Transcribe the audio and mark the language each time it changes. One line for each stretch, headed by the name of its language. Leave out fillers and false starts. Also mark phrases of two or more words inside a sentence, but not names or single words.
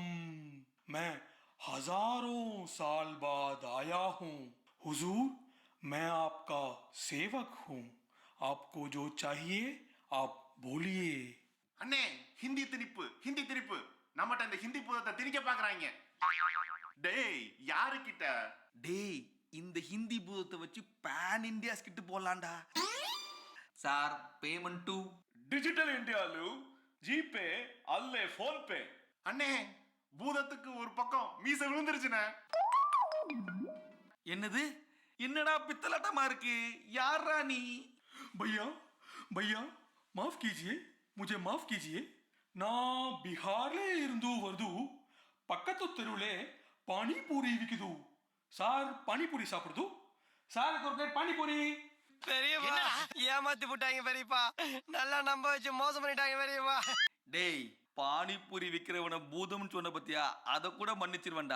Hindi: मैं हजारों साल बाद आया हूँ. हुजूर, मैं आपका सेवक हूँ. आपको जो चाहिए आप बोलिए.
Tamil: அண்ணே ஹிந்தி திணிப்பு. நம்மட்ட இந்த ஹிந்தி புதத்தை திணிக்க பாக்குறாங்க. டேய் யாரு கிட்ட? டேய் இந்த ஹிந்தி பூதத்தை வச்சு பேன் இந்தியா ஸ்கிட் போடலாம்டா. சார் பேமெண்ட் டு டிஜிட்டல் இந்தியாலு ஜிபே அல்லே ஃபோன் பே. அண்ணே பூதத்துக்கு ஒரு பக்கம் மீச விழுந்துருச்சுண்ணே. என்னது? என்னடா பித்தலாட்டமா இருக்கு? யாரா நீ?
Hindi: भैया भैया माफ कीजिए, मुझे माफ कीजिए.
Tamil: நான் ಬಿಹಾರ್ಲೇ ಇருந்து வருது. பக்கத்து தெருவுலே பானிபூரி விக்குது. சார் பானிபூரி சாப்பிடுது. சார் ஒரு பிளேட் பானிபூரி. பெரியப்பா ஏமாத்தி போட்டாங்க பெரியப்பா. நல்லா நம்ப வச்சு மோசம் பண்ணிட்டாங்க பெரியப்பா. டேய் பானிபூரி விற்கிறவனை பூதம்னு சொன்ன பத்தியா, அதை கூட மன்னிச்சிருவேன்டா.